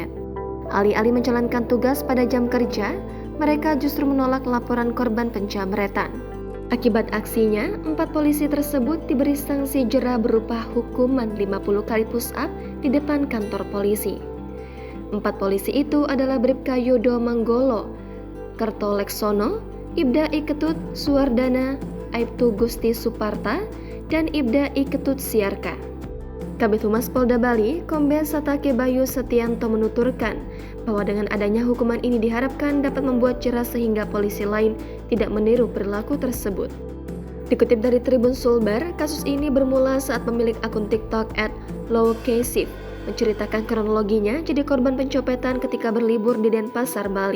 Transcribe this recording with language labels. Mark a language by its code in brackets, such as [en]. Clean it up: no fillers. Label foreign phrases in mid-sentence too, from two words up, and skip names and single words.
[id] Alih-alih menjalankan tugas pada jam kerja, mereka justru menolak laporan korban penjamretan. Akibat aksinya, 4 polisi tersebut diberi sanksi jera berupa hukuman 50 kali push up di depan kantor polisi. 4 polisi itu adalah Bribka Yudo Manggolo, Kerto Leksono, Ibda I Ketut Suwardana, Aibtu Gusti Suparta, dan Ibda I Ketut Siarka. Kabid Humas Polda Bali, Kombes Satake Bayu Setianto menuturkan bahwa dengan adanya hukuman ini diharapkan dapat membuat jera sehingga polisi lain tidak meniru perilaku tersebut. Dikutip dari Tribun Sulbar, kasus ini bermula saat pemilik akun TikTok @lowkasif menceritakan kronologinya jadi korban pencopetan ketika berlibur di Denpasar, Bali.